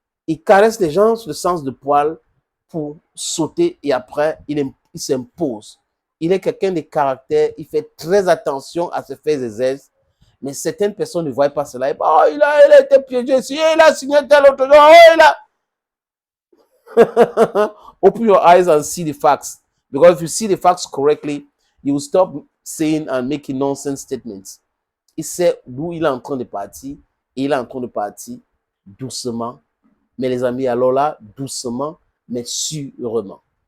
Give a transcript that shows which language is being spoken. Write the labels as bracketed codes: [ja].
[fr] Il caresse les gens sur le sens de poil pour sauter et après, il s'impose. Il est quelqu'un de caractère, il fait très attention à se faire des aises. Mais certaines personnes ne voient pas cela. Oh, il a été piégé ici, il a signé tel autre jour, oh, il a... [en] Open your eyes and see the facts. Because if you see the facts correctly, you will stop saying and making nonsense statements. [fr] Il sait d'où il est en train de partir et il est en train de partir doucement. Mais les amis, alors là, doucement, mais sûrement.